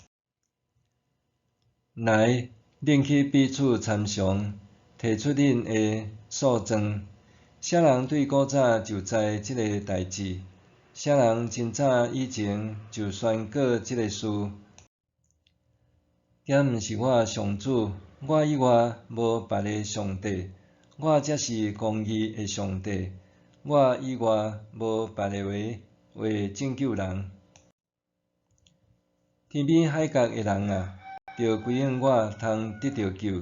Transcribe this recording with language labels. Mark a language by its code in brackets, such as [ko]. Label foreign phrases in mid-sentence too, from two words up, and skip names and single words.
[nan] 来，恁去彼此参详，提出恁个诉状。啥人对古早就知即个代志？啥人真早以前就宣告即个事？敢毋是我上主？我以外无别个上帝，我才是公义个上帝。我以外无别个会拯救人。天边海角个人啊，着归应我，通得到救。